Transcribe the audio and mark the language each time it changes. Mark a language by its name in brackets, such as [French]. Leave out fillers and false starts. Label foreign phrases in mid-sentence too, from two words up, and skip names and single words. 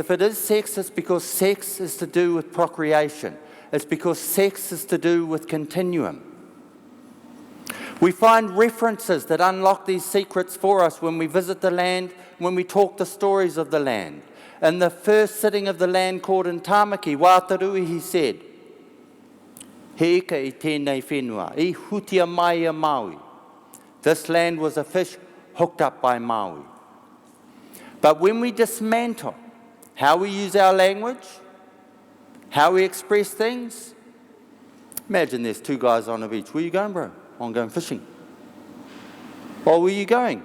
[English] If it is sex, it's because sex is to do with procreation. It's because sex is to do with continuum. We find references that unlock these secrets for us when we visit the land, when we talk the stories of the land. In the first sitting of the land court in Tāmaki, Wātarui, he said, [Māori] He ika I tēnei whenua, I hutia mai a Maui. [English] This land was a fish hooked up by Maui. But when we dismantle how we use our language, how we express things, imagine there's two guys on a beach. Where are you going, bro? I'm going fishing. Or where are you going?